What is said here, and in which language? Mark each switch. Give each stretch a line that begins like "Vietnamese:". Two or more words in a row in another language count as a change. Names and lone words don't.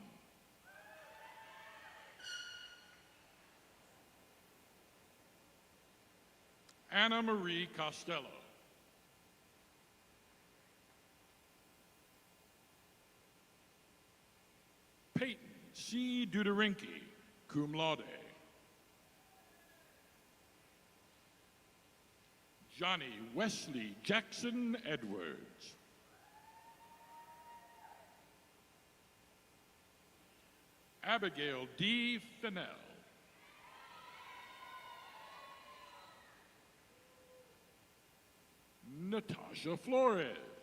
English: Anna Marie Costello. Peyton C. Dudarinki,
Latin: cum laude.
English: Johnny Wesley Jackson Edwards. Abigail D. Fennell. Natasha Flores.